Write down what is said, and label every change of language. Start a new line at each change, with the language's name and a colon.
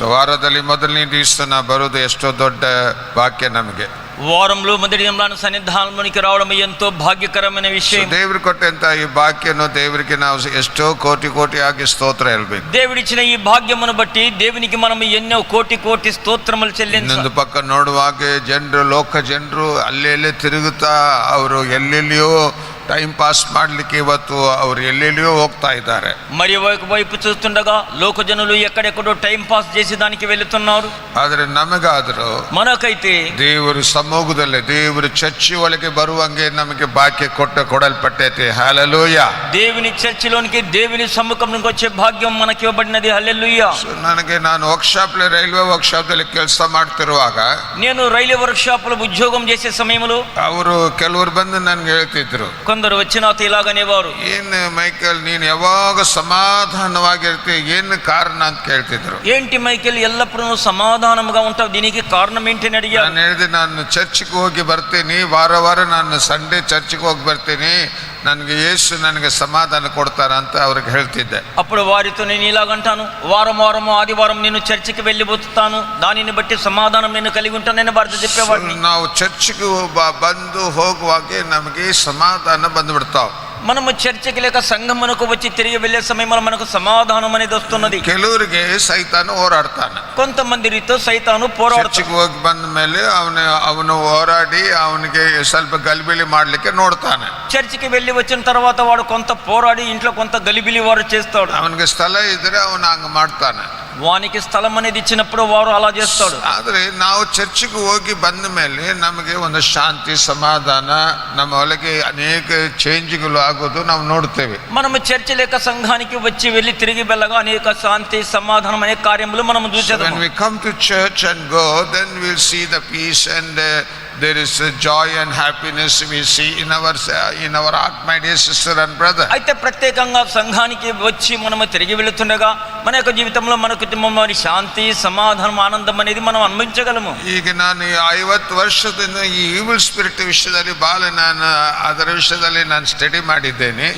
Kannada: ವಾರದಲ್ಲಿ ಮೊದಲನೇ ದಿವಸ ಬರೋದು ಎಷ್ಟೋ ದೊಡ್ಡ ಭಾಗ್ಯ ನಮಗೆ.
Telugu: వారంలో మొదటి దినాన సన్నిధానంలోనికి రావడం ఎంతో భాగ్యకరమైన విషయం.
Kannada: ದೇವರು ಕೊಟ್ಟಂತ ಈ ಭಾಗ್ಯನು ದೇವರಿಗೆ ನಾವು ಎಷ್ಟೋ ಕೋಟಿ ಕೋಟಿ ಆಗಿ ಸ್ತೋತ್ರ ಹೇಳಬೇಕು.
Telugu: దేవుడిచ్చిన ఈ భాగ్యమును బట్టి దేవునికి మనం ఎన్నో కోటి కోటి స్తోత్రములు చెల్లించాలి.
Kannada: ಇನ್ನೊಂದು ಪಕ್ಕ ನೋಡುವಾಗ ಲೋಕ ಜನರು ಅಲ್ಲೆಲ್ಲೇ ತಿರುಗುತ್ತಾ ಅವರು ಎಲ್ಲೆಲ್ಲಿಯೋ టైం పాస్ ಮಾಡಲಿಕ್ಕೆ ಇವತ್ತು ಅವರು ಎಲ್ಲೆಲ್ಲಿಯೋ ಹೋಗ್ತಾ ಇದ್ದಾರೆ.
Telugu: మరి వైపు చూస్తుండగా లోక జనులు ఎక్కడెక్కడో టైం పాస్ చేసి దానికి వెళుతున్నారు.
Kannada: ಆದರೆ ನಮಗಾದರೂ
Telugu: మనకైతే
Kannada: ದೇವರ ಸಮ್ಮುಖದಲ್ಲಿ ದೇವರ ಚರ್ಚಿ ಒಳಗೆ ಬರುವಂಗೆ ನಮಗೆ ಭಾಗ್ಯ ಕೊಡಲ್ಪಟ್ಟೈತೆ. ಹಲ್ಲೆಲೂಯಾ.
Telugu: దేవుని చర్చిలోనికి దేవుని సమ్ముఖంలోకి వచ్చే భాగ్యం మనకి ఇవ్వబడినది. హల్లెలూయా.
Kannada: ನಾನು ವರ್ಕ್‌ಶಾಪ್ ರೈಲ್ವೆ ವರ್ಕ್‌ಶಾಪ್ ದಲ್ಲಿ ಕೆಲಸ ಮಾಡ್ತಿರುವಾಗ
Telugu: నేను రైల్వే వర్క్షాప్ లో ఉద్యోగం చేసే సమయంలో
Kannada: ಅವರು ಕೆಲವರು ಬಂದು ನನಗೆ ಹೇಳ್ತಿದ್ರು,
Telugu: కొందరు వచ్చి నాతో ఇలాగనేవారు,
Kannada: ಏನು ಮೈಕಲ್ ನೀನು ಯಾವಾಗ సమాధానವಾಗಿರ್ತೀಯ, ಏನು ಕಾರಣ ಅಂತ ಕೇಳ್ತಿದ್ರು.
Telugu: ఏంటి మైకేల్ ఎల్లప్పుడూ సమాధానంగా ఉంటావు, దీనికి కారణం ఏంటి అని అడిగారు.
Kannada: ನಾನು ಹೇಳಿದೆ, ನಾನು ಚರ್ಚ್ಗೆ ಹೋಗಿ ಬರ್ತೀನಿ, ವಾರ ನಾನು ಸಂಡೇ ಚರ್ಚ್ಗೆ ಹೋಗಿ ಬರ್ತೀನಿ, ನನಗೆ ಯೇಸು ನನಗೆ ಸಮಾಧಾನ ಕೊಡ್ತಾರ ಅಂತ ಅವ್ರಿಗೆ ಹೇಳ್ತಿದ್ದೆ.
Telugu: అప్పుడు వారితో నేను ఇలాగంటాను, వారం ఆదివారం నేను చర్చికి వెళ్ళిపోతాను, దానిని బట్టి సమాధానం నేను కలిగి ఉంటానని వారితో చెప్పేవాడిని.
Kannada: ನಾವು ಚರ್ಚ್ಗೆ ಬಂದು ಹೋಗುವಾಗ ನಮಗೆ ಸಮಾಧಾನ ಬಂದ್ಬಿಡ್ತಾವ.
Telugu: మనము చర్చికి లేక సంఘమునకు వచ్చి తిరిగి వెళ్లే సమయంలో మనకు సమాధానం అనేది వస్తున్నది.
Kannada: ಕೆಲವರಿಗೆ ಸೈತಾನ ಹೋರಾಡ್ತಾನೆ,
Telugu: కొంతమంది రీతో సైతాను పోరాడుతాడు.
Kannada: ಹೋಗಿ ಬಂದ ಮೇಲೆ ಅವನು ಹೋರಾಡಿ ಅವನಿಗೆ ಸ್ವಲ್ಪ ಗಲಿಬಿಲಿ ಮಾಡ್ಲಿಕ್ಕೆ ನೋಡ್ತಾನೆ.
Telugu: చర్చికి వెళ్ళి వచ్చిన తర్వాత వాడు కొంత పోరాడి ఇంట్లో కొంత గలిబిలి వాడు చేస్తాడు.
Kannada: ಅವನಿಗೆ ಸ್ಥಳ ಇದ್ರೆ ಅವನು ಹಂಗ ಮಾಡ್ತಾನೆ.
Telugu: వానికి స్థలం అనేది ఇచ్చినప్పుడు వారు అలా చేస్తాడు.
Kannada: ಆದ್ರೆ ನಾವು ಚರ್ಚ್ಗೆ ಹೋಗಿ ಬಂದ ಮೇಲೆ ನಮಗೆ ಒಂದು ಶಾಂತಿ ಸಮಾಧಾನ, ನಮ್ಮ ಒಳಗೆ ಅನೇಕ ಚೇಂಜ್ಗಳು ಆಗೋದು ನಾವು ನೋಡ್ತೇವೆ.
Telugu: మనము చర్చ్ లేక సంఘానికి వచ్చి వెళ్ళి తిరిగి వెళ్ళగా అనేక శాంతి సమాధానం అనే కార్యములు మనం చూసేదాం.
English: When we come to church and go, then we'll see the peace and there is a joy and happiness we see in our heart, my dear sister and brother.
Telugu: అయితే ప్రత్యేకంగా సంఘానికి వచ్చి మనము తిరిగి వెళుతుండగా మన యొక్క జీవితంలో మన కుటుంబంలోని శాంతి సమాధానం ఆనందం అనేది మనం అనుభవించగలము.
Kannada: ಈಗ ನಾನು 50 ವರ್ಷದಿಂದ ಈ ಈವಿಲ್ ಸ್ಪಿರಿಟ್ ವಿಷಯದಲ್ಲಿ ನಾನು ಅದರ ವಿಷಯದಲ್ಲಿ ನಾನು ಸ್ಟಡಿ ಮಾಡಿದ್ದೇನೆ.